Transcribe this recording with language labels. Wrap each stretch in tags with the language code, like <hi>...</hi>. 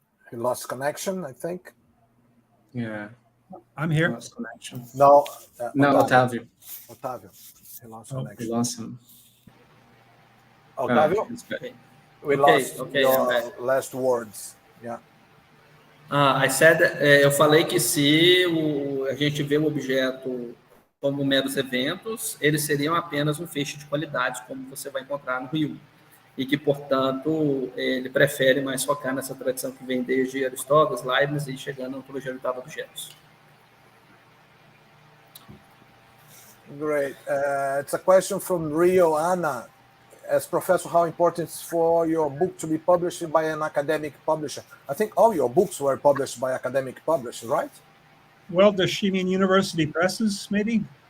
<en>He lost connection, I think. Yeah. I'm here. Lost connection. No, Otávio. Otávio. He lost We connection. lost him. Otávio, we lost your last words. Yeah. I said,</en> <pt>eu falei que se a gente vê o objeto como meros eventos, eles seriam apenas um feixe de qualidades, como você vai encontrar no Rio. E que, portanto, ele prefere mais focar nessa tradição que vem desde Aristóteles, Leibniz e chegando à ontologia orientada a objetos.</pt> <en>Great. It's a question from Rio Anna. As professor, how important is for your book to be published by an academic publisher? I think all your books were published by academic publishers, right? Well, does she mean university presses, maybe?</en>